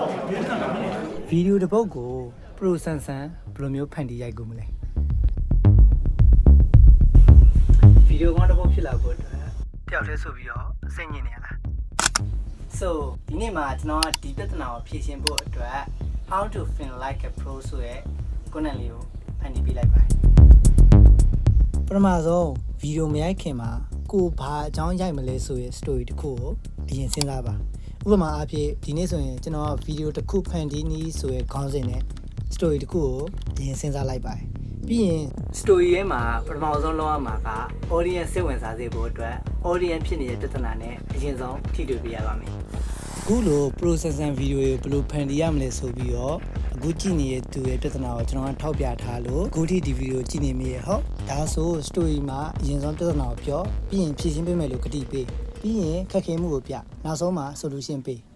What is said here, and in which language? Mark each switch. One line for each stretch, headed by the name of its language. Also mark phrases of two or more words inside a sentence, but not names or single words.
Burmese: ဗီဒီယိုတစ်ပုတ်ကို Pro ဆန်ဆန်ဘယ်လိုမျိုးဖန်တီးရိုက်ကူမလဲဗီဒီယိုကောင်းတစ်ပုတ်ဖြစ်လာဖို့အတွက်တယောက်တည်းဆိုပြီးတော့စိတ်ညစ်နေရလား So ဒီနေ့မှာကျွန်တော်ကဒီပြဿနာကိုဖြေရှင်းဖို့အတွက်
English: How to film like a pro
Burmese: ဆိုတဲ့ content လေးကိုဖန်တီးပေးလိုက်ပါတယ်ပထမဆုံးဗီဒီယိုမရိုက်ခင်မှာကိုဘာအကြောင်းရိုက်မလဲဆိုရဲ့ story တစ်ခုကိုအရင်စဉ်းစားပါဥပမာအားဖြင့်ဒီနေ့ဆို ရင်ကျွန်တော်ဗီဒီယိုတစ်ခုဖန်တီးနည်းဆိုရဲ့ခေါင်းစဉ်နဲ့ story တစ်ခုကိုအရင်စဉ်းစားလိုက်ပါတယ်ပြီးရင် story ရဲ့မှာပထမဆုံးလုပ်ရမှာက audience စိတ်ဝင်စားစေဖို့အတွက် audience ဖြစ်နေတဲ့ပြဿနာနဲ့အရင်ဆုံးထိတွေ့ပေးရပါမယ်အခုလို
English: processing video
Burmese: ကိုဘယ်လိုဖန်တီးရမလဲဆိုပြီးတော့အခုကြည့်နေတဲ့သူရဲ့ပြဿနာကိုကျွန်တော်ကထောက်ပြထားလို့အခုထိဒီဗီဒီယိုကြည့်နေမိရဲ့ဟုတ်ဒါဆို story မှာအရင်ဆုံးပြဿနာကိုပြောပြီးရင်ဖြေရှင်းပေးမယ်လို့ကတိပေးပြီးရင်ခက်ခဲမှုကိုပြနောက်ဆုံးမှာ solution ပေး